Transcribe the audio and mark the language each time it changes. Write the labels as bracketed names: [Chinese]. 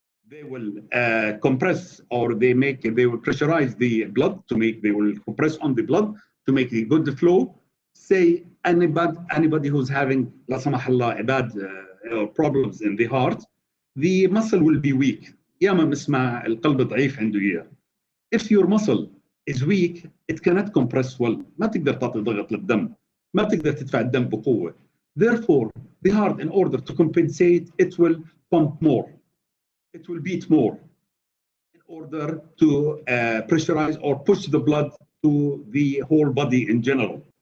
[English] They will compress, or they will pressurize the blood they will compress on the blood to make a good flow. Say anybody who's having, [Arabic] la samahallah, [English] a bad or problems in the heart, the muscle will be weak. [Arabic] ياما بنسمع القلب ضعيف عنده إياه. [English] If your muscle is weak, it cannot compress well. [Arabic] ما تقدر تعطي ضغط للدم. ما تقدر تدفع الدم بقوة. [English] Therefore, the heart, in order to compensate, it will pump more. It will beat more in order to pressurize or push the blood to the whole body in general.